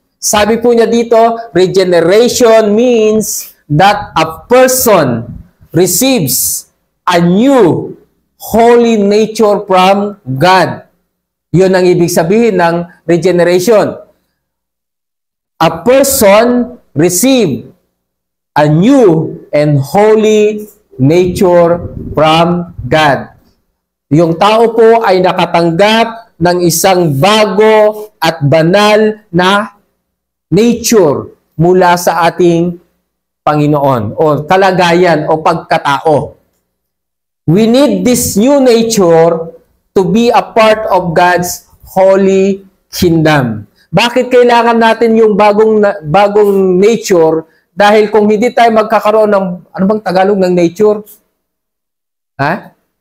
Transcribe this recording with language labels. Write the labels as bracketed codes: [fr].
[tl] Sabi po niya dito, [en] regeneration means that a person receives a new holy nature from God. [tl] Yun ang ibig sabihin ng regeneration. [en] A person receive a new and holy nature from God. [tl] Yung tao po ay nakatanggap ng isang bago at banal na nature mula sa ating Panginoon o kalagayan o pagkatao. [en] We need this new nature to be a part of God's holy kingdom. [tl] Bakit kailangan natin yung bagong nature? Dahil kung hindi tayo magkakaroon ng, ano bang Tagalog ng nature? Ha?